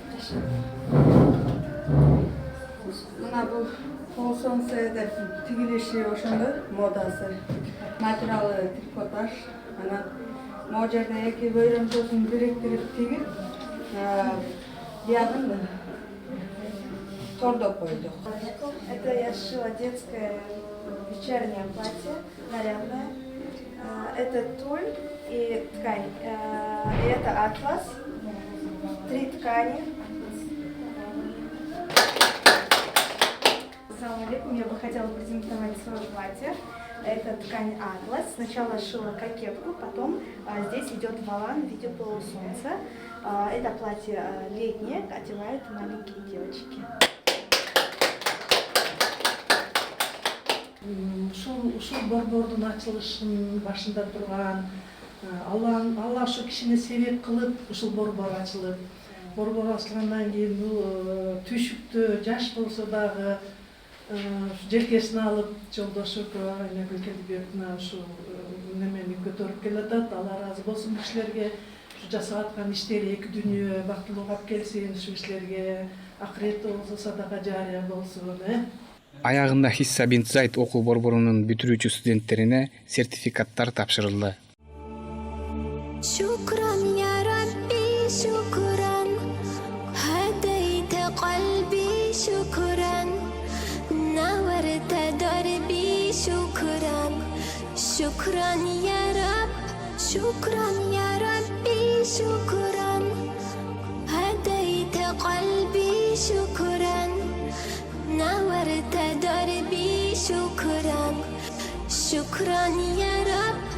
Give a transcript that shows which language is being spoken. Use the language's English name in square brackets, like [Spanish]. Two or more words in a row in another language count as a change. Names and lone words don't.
[Kyrgyz] Мына бул полсонсе деп тигилеши ошондой модасы. [Russian] Материалы трикотаж. [Kyrgyz] Анан могу жерде эки бөйрөмчөсүн бириктирип тигип, биягын тордоп койдук. [Russian] Это я сшила детское вечернее платье, нарядное. Это туль и ткань. И это атлас. 3 ткани. [Arabic] السلام عليكم. [Russian] Я бы хотела презентовать свое платье. Это ткань атлас. Сначала шила кокетку, потом здесь идет волан в виде полусолнца. Это платье летнее, одевают маленькие девочки. [Kyrgyz] Ушул борбордун ачылышынын башында турган Алла ошо кишини себеп кылып ушул борбор ачылып, борбор ачылгандан кийин түйшүктө жаш болсо дагы желкесине алып жолдошуп Айнагүл Келдибековна ушул немени көтөрүп келатат. Алла ыраазы болсун бул кишилерге, ушу жасап аткан иштери эки дүйнө бактылуу калып келсин, ушул кишилерге акыретте болсо садака жарыя болсун. Аягында Хисса бинт Зайд окуу борборунун бүтүрүүчү студенттерине сертификаттар тапшырылды. [Arabic] شكرا يا ربي شكرا هديت قلبي شكرا نورت دربي شكرا شكرا يا رب شكرا يا ربي شكرا هديت قلبي شكرا نورت دربي شكرا شكرا يا رب